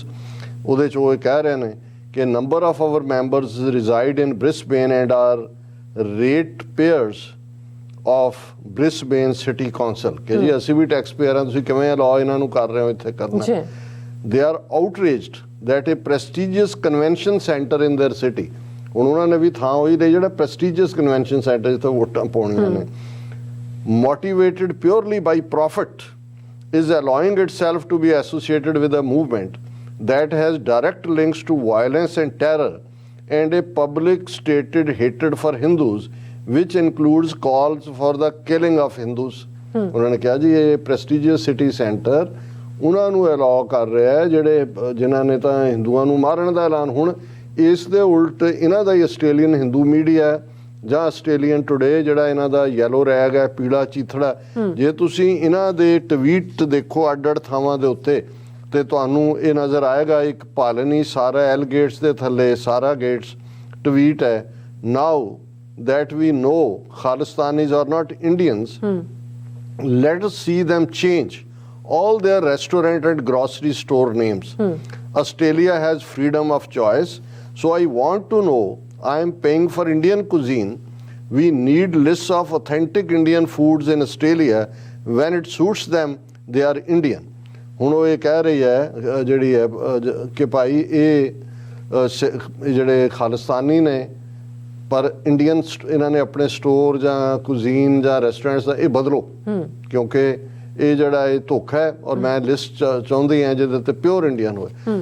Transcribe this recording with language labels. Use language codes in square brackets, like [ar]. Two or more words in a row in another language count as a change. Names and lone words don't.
[pa] ਉਹਦੇ 'ਚ ਉਹ ਇਹ ਕਹਿ ਰਹੇ ਨੇ ਕਿ [en] number of our members reside in Brisbane and are rate payers of Brisbane City Council, [pa] ਕਿ ਜੀ ਅਸੀਂ ਵੀ [en] tax payer [pa] ਹਾਂ, ਤੁਸੀਂ ਕਿਵੇਂ ਲਾਅ ਇਹਨਾਂ ਨੂੰ ਕਰ ਰਹੇ ਹੋ ਇੱਥੇ ਕਰਨਾ। [en] they are outraged that a prestigious convention center in their city, [pa] ਹੁਣ ਉਹਨਾਂ ਨੇ ਵੀ ਥਾਂ ਉਹੀ ਦੇ ਜਿਹੜਾ [en] prestigious convention center [pa] ਜਿੱਥੇ ਵੋਟਾਂ ਪਾਉਣੀਆਂ ਨੇ, [en] motivated purely by profit, is allowing itself to be associated with a movement that has direct links to violence and terror and a public stated hatred for Hindus, which includes calls for the killing of Hindus। [pa] ਉਹਨਾਂ ਨੇ ਕਿਹਾ ਜੀ ਇਹ [en] prestigious city center [pa] ਉਹਨਾਂ ਨੂੰ ਅਲਾਉ ਕਰ ਰਿਹਾ ਹੈ ਜਿਹੜੇ ਜਿਨ੍ਹਾਂ ਨੇ ਤਾਂ ਹਿੰਦੂਆਂ ਨੂੰ ਮਾਰਨ ਦਾ ਐਲਾਨ। ਹੁਣ ਇਸ ਦੇ ਉਲਟ ਇਹਨਾਂ ਦਾ ਹੀ ਆਸਟ੍ਰੇਲੀਅਨ ਹਿੰਦੂ ਮੀਡੀਆ ਜਾਂ ਆਸਟ੍ਰੇਲੀਅਨ ਟੁਡੇ ਜਿਹੜਾ ਇਹਨਾਂ ਦਾ [en] yellow rag [pa] ਹੈ, ਪੀਲਾ ਚੀਥੜਾ, ਜੇ ਤੁਸੀਂ ਇਹਨਾਂ ਦੇ ਟਵੀਟ ਦੇਖੋ ਅੱਡ-ਅੱਡ ਥਾਵਾਂ ਦੇ ਉੱਤੇ ਤੇ ਤੁਹਾਨੂੰ ਇਹ ਨਜ਼ਰ ਆਏਗਾ। ਇੱਕ ਪਾਲਨੀ ਸਾਰਾ ਐਲ ਗੇਟਸ ਦੇ ਥੱਲੇ ਸਾਰਾ ਗੇਟਸ ਟਵੀਟ ਹੈ, [en] ਨਾਓ that we know Khalistanis are not Indians, let us see them change all their restaurant and grocery store names. Australia has freedom of choice, so I want to know, I am paying for Indian cuisine. We need lists of authentic Indian foods in Australia. When it suits them, they are Indian. [pa] ਹੁਣ ਉਹ ਇਹ ਕਹਿ ਰਹੀ ਹੈ ਜਿਹੜੀ ਹੈ ਕਿ ਭਾਈ ਇਹ ਜਿਹੜੇ ਖਾਲਿਸਤਾਨੀ ਨੇ ਪਰ ਇੰਡੀਅਨ ਇਹਨਾਂ ਨੇ ਆਪਣੇ ਸਟੋਰ ਜਾਂ ਕੁਜ਼ੀਨ ਜਾਂ ਰੈਸਟੋਰੈਂਟਸ ਦਾ ਇਹ ਬਦਲੋ, ਕਿਉਂਕਿ ਇਹ ਜਿਹੜਾ ਇਹ ਧੋਖਾ ਹੈ ਔਰ ਮੈਂ ਲਿਸਟ ਚਾਹੁੰਦੀ ਹਾਂ ਜਿਹਦੇ ਤੇ [en] pure Indian [pa] ਹੋਏ।